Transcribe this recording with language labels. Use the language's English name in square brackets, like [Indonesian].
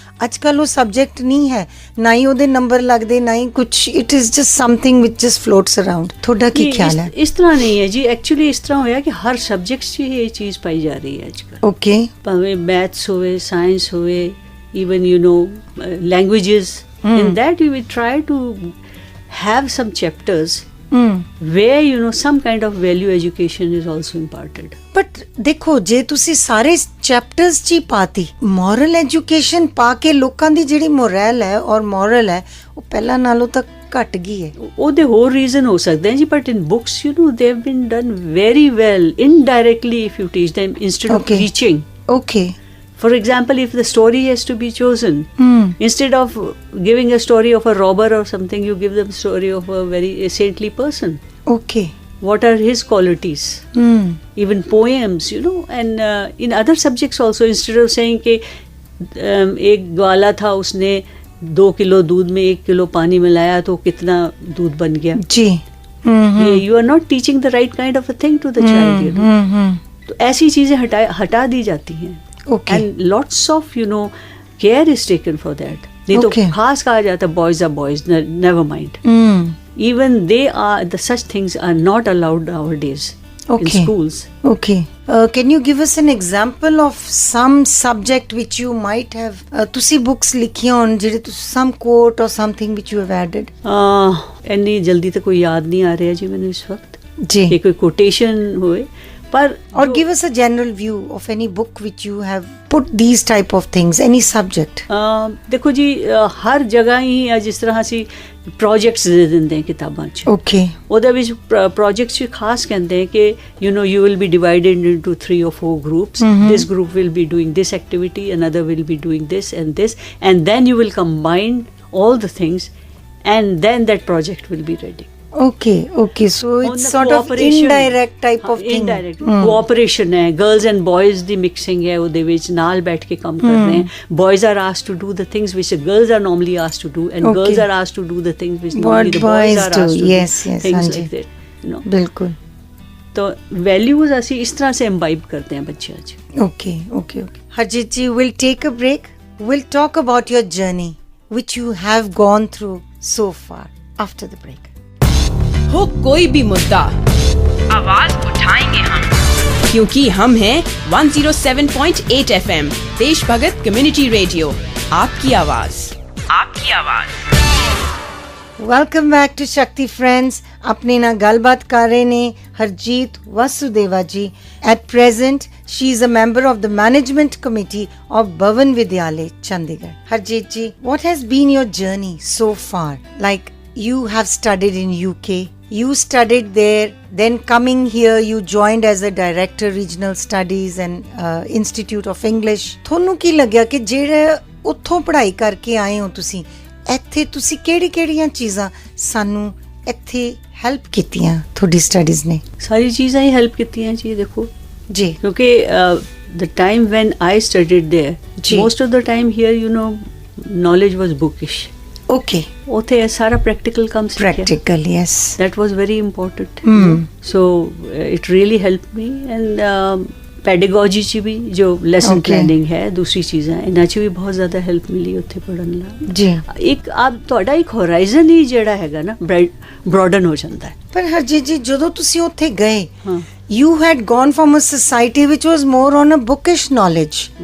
[Punjabi] ਅੱਜ ਕੱਲ੍ਹ ਉਹ ਸਬਜੈਕਟ ਨਹੀਂ ਹੈ, ਨਾ ਹੀ ਉਹਦੇ ਨੰਬਰ ਲੱਗਦੇ, ਨਾ ਹੀ ਕੁਛ। [English] It is just something which just floats around. [Punjabi] ਤੁਹਾਡਾ ਕੀ ਖਿਆਲ ਹੈ? ਇਸ ਤਰ੍ਹਾਂ ਨਹੀਂ ਹੈ ਜੀ। ਐਕਚੁਅਲੀ ਇਸ ਤਰ੍ਹਾਂ ਹੋਇਆ ਕਿ ਹਰ ਸਬਜੈਕਟ 'ਚ ਇਹ ਚੀਜ਼ ਪਾਈ ਜਾ ਰਹੀ ਹੈ ਅੱਜ ਕੱਲ੍ਹ। [English] okay, [Punjabi] ਭਾਵੇਂ ਮੈਥਸ ਹੋਵੇ, ਸਾਇੰਸ ਹੋਵੇ, [English] even you know languages. In that we try to have some chapters where you know some kind of value education is also imparted. [Punjabi] But ਦੇਖੋ, ਜੇ ਤੁਸੀਂ ਸਾਰੇ ਚੈਪਟਰਸ 'ਚ ਹੀ ਪਾਤੀ ਮੋਰਲ ਐਜੂਕੇਸ਼ਨ ਪਾ ਕੇ, ਲੋਕਾਂ ਦੀ ਜਿਹੜੀ ਮੋਰਲ ਹੈ ਔਰ ਮੋਰਲ ਹੈ ਉਹ ਪਹਿਲਾਂ ਨਾਲੋਂ ਤਾਂ ਘਟ ਗਈ ਹੈ। ਉਹਦੇ ਹੋਰ ਰੀਜ਼ਨ ਹੋ ਸਕਦੇ ਹਨ ਜੀ, [English] But in books you know they have been done very well indirectly if you teach them instead of preaching. Okay. For example, if the story has to be chosen, instead of giving a story of a robber or something, you give them a story of a very saintly person. Okay. What are his qualities? Even poems, you know, and in other subjects also, instead of saying [Hindi] कि एक ग्वाला था, उसने 2 kilo दूध में 1 kilo पानी मिलाया तो कितना दूध बन गया। जी। [English] You are not teaching the right kind of a thing to the child, you know. [Hindi] तो ऐसी चीजें हटा दी जाती हैं। [English] Okay. And lots of you know care is taken for that. [Hindi] नहीं तो खास कहा जाता है [English] boys are boys, never mind. Even they are, the such things are not allowed nowadays in schools. Okay. Can you give us an example of some subject which you might have [Punjabi] ਤੁਸੀਂ books ਲਿਖੀਆਂ ਹੋਣ ਜਿਹੜੇ [English] some quote or something which you have added? [Punjabi] ਇੰਨੀ ਜਲਦੀ ਤਾਂ ਕੋਈ ਯਾਦ ਨਹੀਂ ਆ ਰਿਹਾ ਜੀ ਮੈਨੂੰ ਇਸ ਵਕਤ ਜੀ ਕਿ ਕੋਈ quotation ਹੋਏ, ਪਰ [English] or give us a general view of any book which you have put these type of things, any subject. [Punjabi] ਦੇਖੋ ਜੀ, ਹਰ ਜਗ੍ਹਾ ਹੀ ਜਿਸ ਤਰ੍ਹਾਂ ਅਸੀਂ ਪ੍ਰੋਜੈਕਟਸ ਦੇ ਦਿੰਦੇ ਹਾਂ ਕਿਤਾਬਾਂ 'ਚ। [English] Okay. [Punjabi] ਉਹਦੇ ਵਿੱਚ ਪ੍ਰੋਜੈਕਟਸ 'ਚ ਖਾਸ ਕਹਿੰਦੇ ਹੈ ਕਿ [English] you know you will be divided into 3 or 4 groups. This group will be doing this activity, another will be doing this, and then you will combine all the things, and then that project will be ready. Okay, so it's sort of indirect type of thing. [Punjabi] Indirect cooperation है, [English] girls and boys [Punjabi] ਦੀ mixing ਹੈ ਉਹਦੇ ਵਿੱਚ, ਨਾਲ ਬੈਠ ਕੇ ਕੰਮ ਕਰ ਰਹੇ हैं. [English] Boys are asked to do the things which the girls are normally asked to do, and girls are asked to do the things which normally the boys are asked to do. Yes, things like that, you know. [Hindi] बिल्कुल। तो values [Punjabi] ਅਸੀਂ ਇਸ ਤਰ੍ਹਾਂ [Hindi] से imbibe करते हैं बच्चों 'ਚ। [English] Okay. Harjit ji, we'll take a break. We'll talk about your journey which you have gone through so far after the break. [Hindi] हो कोई भी मुद्दा, आवाज उठाएंगे हम, क्योंकि हम हैं 107.8 FM देश भगत कम्युनिटी रेडियो। आपकी आवाज, आपकी आवाज। [English] Welcome back to Shakti friends. [Punjabi] अपने ना गलबात कर रहे ने हरजीत वासुदेवा जी। [English] At present she is a member of the management committee of Bhavan Vidyalay Chandigarh. Harjeet ji, what has been your journey so far? Like, you have studied in UK, you studied there, then coming here you joined as a director regional studies and Institute of English. [Punjabi] ਤੁਹਾਨੂੰ ਕੀ ਲੱਗਿਆ ਕਿ ਜਿਹੜੇ ਉੱਥੋਂ ਪੜ੍ਹਾਈ ਕਰਕੇ ਆਏ ਹੋ ਤੁਸੀਂ ਇੱਥੇ ਤੁਸੀਂ ਕਿਹੜੀਆਂ ਚੀਜ਼ਾਂ ਸਾਨੂੰ ਇੱਥੇ ਹੈਲਪ ਕੀਤੀਆਂ ਤੁਹਾਡੀ ਸਟੱਡੀਜ਼ ਨੇ? ਸਾਰੀ ਚੀਜ਼ਾਂ ਹੀ ਹੈਲਪ ਕੀਤੀਆਂ ਜੀ ਦੇਖੋ ਜੀ, [English] ਕਿਉਂਕਿ the time when I studied there, most of the time here, you know, knowledge was bookish. Okay. [Punjabi] ਉੱਥੇ ਸਾਰਾ practical ਕੰਮ ਸਿੱਖਿਆ. [English] Practical, yes. That was very important. So it really helped me. [Punjabi] And pedagogy ਚ ਵੀ ਜੋ lesson planning ਹੈ, ਦੂਸਰੀ ਚੀਜ਼ਾਂ ਇਹਨਾਂ ਚ ਵੀ ਬਹੁਤ ਜ਼ਿਆਦਾ ਹੈਲਪ ਮਿਲੀ ਉੱਥੇ ਪੜ੍ਹਨ ਨਾਲ ਜੀ। ਇੱਕ ਆਪ ਤੁਹਾਡਾ ਇੱਕ ਹੋਰਾਈਜ਼ਨ ਹੀ ਜਿਹੜਾ ਹੈਗਾ ਨਾ broaden ਹੋ ਜਾਂਦਾ ਹੈ। ਪਰ ਹਰਜੀਤ ਜੀ ਜਦੋਂ ਤੁਸੀਂ ਉੱਥੇ ਗਏ, [English] you had gone from a society which was more on a bookish knowledge.